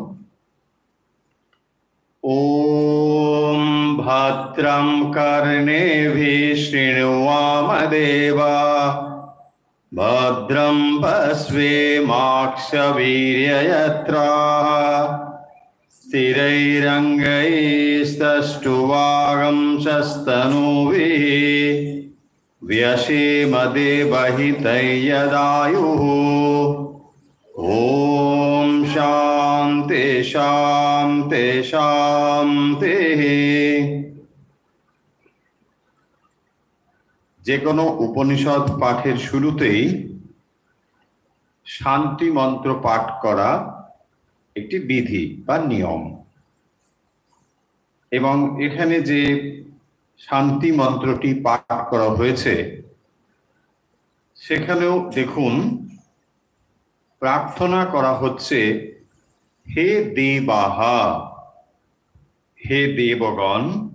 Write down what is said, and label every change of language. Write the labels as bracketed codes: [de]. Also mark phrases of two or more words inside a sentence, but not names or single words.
[sa] ওম ভদ্রম কর্ণেভিঃ শৃণুয়াম দেবা, ভদ্রম পশ্যেমাক্ষভীর্যজত্রাः, स्थिरैरङ्गैस्तष्टुवागंशस्तनूभिः, व्यशेमदेवहितैर्यदायुः। ओम शांति शांति शांति। [bn] যে কোনো উপনিষদ পাঠের শুরুতেই শান্তি মন্ত্র পাঠ করা একটি বিধি বা নিয়ম, এবং এখানে যে শান্তি মন্ত্রটি পাঠ করা হয়েছে সেখানেও দেখুন প্রার্থনা করা হচ্ছে, হে দেবাহা, হে দেবগণ,